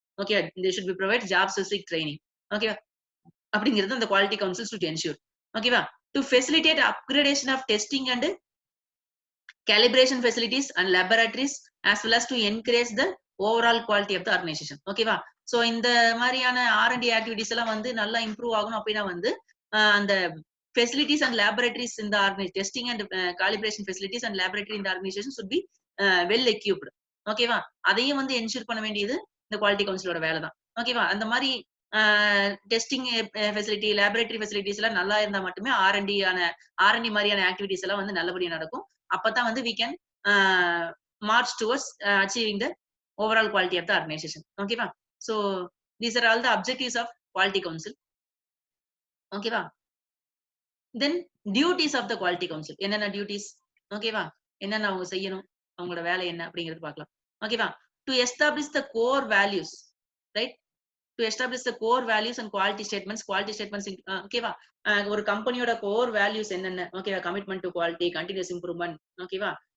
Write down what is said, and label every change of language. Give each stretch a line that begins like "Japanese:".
English: Okay, they should be provide job specific training. Okay,
Tamil: அப்படிங்கிறது அந்த
English: Quality council should ensure.
Tamil: ஓகேவா?
English: To facilitate upgradation of testing and calibration facilities and laboratories as well as to encourage the overall quality of the organization. ஓகேவா?
Tamil: So இந்த மாதிரியான R&D activities எல்லாம் வந்து நல்லா improve ஆகணும் அப்படின்னா வந்து அந்த
English: facilities and laboratories in the organization, testing and calibration facilities and laboratory in the organization should be well equipped.
Tamil: ஓகேவா? அதையும் வந்து என்ஷூர் பண்ண வேண்டியது இந்த குவாலிட்டி கவுன்சிலோட வேலை தான். ஓகேவா? அந்த மாதிரி டெஸ்டிங் ஃபெசிலிட்டி, லேபரேட்டரி ஃபெசிலிட்டிஸ் எல்லாம் நல்லா இருந்தா மட்டுமே R&D மாதிரியான ஆக்டிவிட்டிஸ் எல்லாம் வந்து நல்லபடியா நடக்கும். அப்பதான் வந்து
English: we can march towards achieving the overall quality of the organization. Okay, so these are all the objectives of quality council. Okay, then duties of the quality council. என்னென்ன duties? ஓகேவா?
Tamil: என்னென்ன அவங்க செய்யணும்? அவங்களோட வேலை என்ன அப்படிங்கிறது பார்க்கலாம். ஓகேவா?
English: To establish the core values.
Tamil: Right?
English: To establish the core values and quality statements. Quality statements ஓகேவா?
Tamil: ஒரு கம்பெனியோட
English: Core values என்னென்ன? ஓகேவா? Commitment to quality, continuous improvement. ஓகேவா?